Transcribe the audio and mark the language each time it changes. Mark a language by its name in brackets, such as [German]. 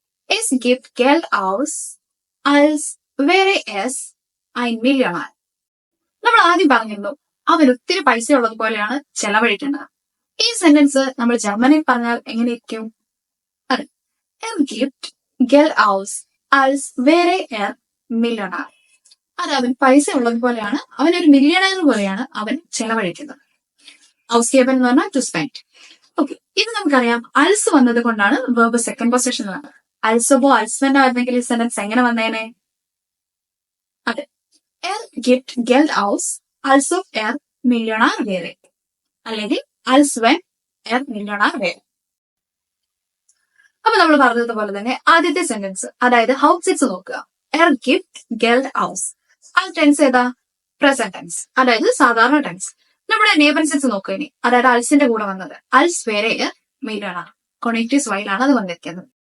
[German] Es gibt Geld aus, als wäre es ein Millionär. [Malayalam] നമ്മൾ ആദ്യം പറഞ്ഞിരുന്നു, അവൻ ഒത്തിരി പൈസ ഉള്ളത് പോലെയാണ് ചെലവഴിക്കുന്നത്. ഈ സെന്റൻസ് നമ്മൾ ജർമ്മനിയിൽ പറഞ്ഞാൽ എങ്ങനെയിരിക്കും? [German] അതെ, Er gibt Geld aus, als wäre er Millionär. [Malayalam] അത് അവൻ പൈസ ഉള്ളത് പോലെയാണ്, അവൻ ഒരു മില്യണയർ പോലെയാണ് അവൻ ചെലവഴിക്കുന്നത്. Ausgeben എന്ന് പറഞ്ഞാൽ ടു സ്പെൻഡ്. ഓക്കെ, ഇത് നമുക്കറിയാം, അൽസ് വന്നത് കൊണ്ടാണ് വേർബ് സെക്കൻഡ് പൊസിഷനിലാണ്. അൽസബോ അൽസ്വെൻ ആയിരുന്നെങ്കിൽ ഈ സെന്റൻസ് എങ്ങനെ വന്നേനെ? [German] അതെ, Er gibt Geld aus, als ob er Millionär wäre, [Malayalam] അല്ലെങ്കിൽ [German] als wenn er Millionär wäre. [Malayalam] അപ്പൊ നമ്മൾ പറഞ്ഞതുപോലെ തന്നെ ആദ്യത്തെ സെന്റൻസ്, അതായത് ഹൗപ്പ് സെറ്റ്സ് നോക്കുക. [German] Er gibt Geld aus. [Malayalam] ആ ടെൻസ് ഏതാ? പ്രസന്റ് ടെൻസ്, അതായത് സാധാരണ ടെൻസ്. നമ്മുടെ നേബൻ സെറ്റ്സ് നോക്കുക ഇനി, അതായത് അൽസിന്റെ കൂടെ വന്നത് അൽസ് വേറെ മില്യണർ, കൊണേറ്റീവ്സ് വൈയിലാണ് അത് വന്നിരിക്കുന്നത്.